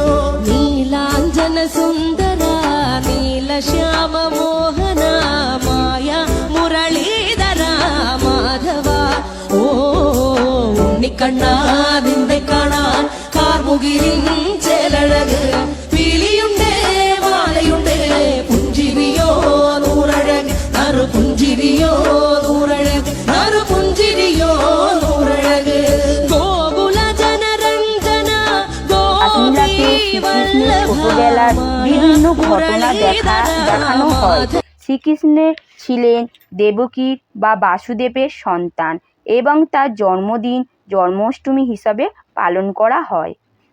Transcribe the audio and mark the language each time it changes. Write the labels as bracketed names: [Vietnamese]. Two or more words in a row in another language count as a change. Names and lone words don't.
[Malayalam] നീലാഞ്ജന സുന്ദര നീലശ്യാമ മോഹന മായ മുരളീധര മാധവ ഓ ഉണ്ണിക്കണ്ണാ നിന്നെ കാണാൻ കാർമുകിലിൻ ചേലഴക് പീലിയുണ്ടേ മാലയുണ്ടേ പുഞ്ചിരിയോ നൂറഴക് നറു പുഞ്ചിരിയോ നൂറഴക് നറു പുഞ്ചിരിയോ നൂറഴക് ഗോകുല ജനരഞ്ജന [Bangla] লীলাতে শ্রীকৃষ্ণের ছোটবেলার বিভিন্ন ঘটনা দেখানো হয়। শ্রীকৃষ্ণ ছিলেন দেবকীর বা বাসুদেবের সন্তান এবং তার জন্মদিন জন্মাষ্টমী হিসাবে পালন করা হয়।